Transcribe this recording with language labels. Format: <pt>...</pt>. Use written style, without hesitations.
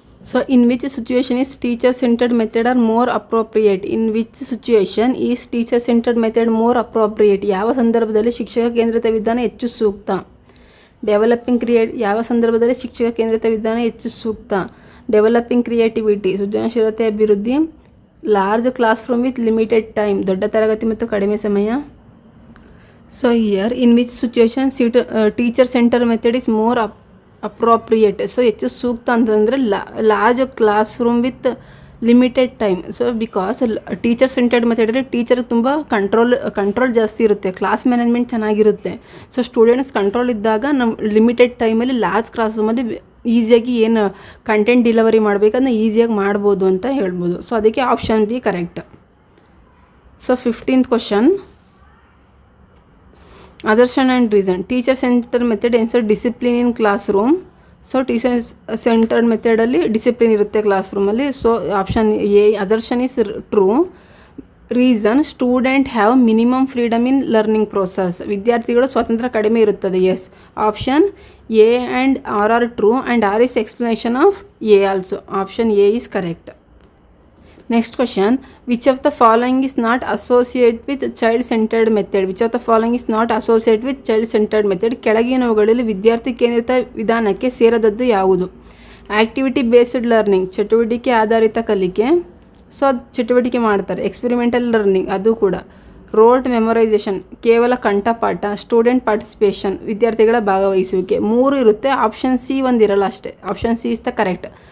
<en>So in which situation is teacher centered method are more appropriate? In which situation is teacher centered method more appropriate?</en> <kn>ಯಾವ ಸಂದರ್ಭದಲ್ಲಿ ಶಿಕ್ಷಕ ಕೇಂದ್ರಿತ ವಿಧಾನ ಹೆಚ್ಚು ಸೂಕ್ತ? ಡೆವಲಪಿಂಗ್ ಯಾವ ಸಂದರ್ಭದಲ್ಲಿ ಶಿಕ್ಷಕ ಕೇಂದ್ರಿತ ವಿಧಾನ ಹೆಚ್ಚು ಸೂಕ್ತ? ಡೆವಲಪಿಂಗ್ ಕ್ರಿಯೇಟಿವಿಟಿ, ಸೃಜನಶೀಲತೆ ಅಭಿವೃದ್ಧಿ,</kn> <en>large class room with limited time,</en> <kn>ದೊಡ್ಡ ತರಗತಿ ಮತ್ತು ಕಡಿಮೆ ಸಮಯ.</kn> <en>So here in which situation teacher center method is more appropriate.</en> <kn>So ಹೆಚ್ಚು ಸೂಕ್ತ ಅಂತಂದರೆ</kn> <en>Large class room with limited time.</en> <kn>So because teacher centred ಮೆಥಡಲ್ಲಿ ಟೀಚರ್ಗೆ ತುಂಬ ಕಂಟ್ರೋಲ್ ಜಾಸ್ತಿ ಇರುತ್ತೆ, ಕ್ಲಾಸ್ ಮ್ಯಾನೇಜ್ಮೆಂಟ್ ಚೆನ್ನಾಗಿರುತ್ತೆ. ಸೊ ಸ್ಟೂಡೆಂಟ್ಸ್ ಕಂಟ್ರೋಲ್ ಇದ್ದಾಗ ನಮ್ಮ ಲಿಮಿಟೆಡ್ ಟೈಮಲ್ಲಿ ಲಾರ್ಜ್ ಕ್ಲಾಸ್ ರೂಮಲ್ಲಿ ಈಸಿಯಾಗಿ ಏನು ಕಂಟೆಂಟ್ ಡಿಲಿವರಿ ಮಾಡಬೇಕಂದ್ರೆ ಈಸಿಯಾಗಿ ಮಾಡ್ಬೋದು ಅಂತ ಹೇಳ್ಬೋದು. ಸೊ ಅದಕ್ಕೆ option B correct.</kn> <en>So 15th question, assertion and reason. Teacher centered method ensures discipline in classroom.</en> <kn>So teacher centred ಮೆಥಡಲ್ಲಿ discipline ಇರುತ್ತೆ ಕ್ಲಾಸ್ ರೂಮಲ್ಲಿ.</kn> <en>So option A assertion is true. Reason, student have minimum freedom in learning process.</en> <kn>ವಿದ್ಯಾರ್ಥಿಗಳು ಸ್ವಾತಂತ್ರ್ಯ ಕಡಿಮೆ ಇರುತ್ತದೆ.</kn> <en>Yes, option A and R are true and R is explanation of A also. Option A is correct. Next question, which of the following is not associated with child centered method? Which of the following is not associated with child centered method?</en> <kn>ಕೆಳಗಿನವುಗಳಲ್ಲಿ ವಿದ್ಯಾರ್ಥಿ ಕೇಂದ್ರಿತ ವಿಧಾನಕ್ಕೆ ಸೇರದದ್ದು ಯಾವುದು? Activity based learning, ಚಟುವಟಿಕೆ ಆಧಾರಿತ ಕಲಿಕೆ. So ಅದು ಚಟುವಟಿಕೆ ಮಾಡ್ತಾರೆ. ಎಕ್ಸ್ಪೆರಿಮೆಂಟಲ್ ಲರ್ನಿಂಗ್, ಅದು ಕೂಡ. ರೋಟ್ ಮೆಮೊರೈಸೇಷನ್, ಕೇವಲ ಕಂಠಪಾಠ. ಸ್ಟೂಡೆಂಟ್ ಪಾರ್ಟಿಸಿಪೇಷನ್, ವಿದ್ಯಾರ್ಥಿಗಳ ಭಾಗವಹಿಸುವಿಕೆ. 3 ಇರುತ್ತೆ, ಆಪ್ಷನ್ ಸಿ ಒಂದಿರಲ್ಲ ಅಷ್ಟೇ.</kn> <en>Option C is the correct.</en>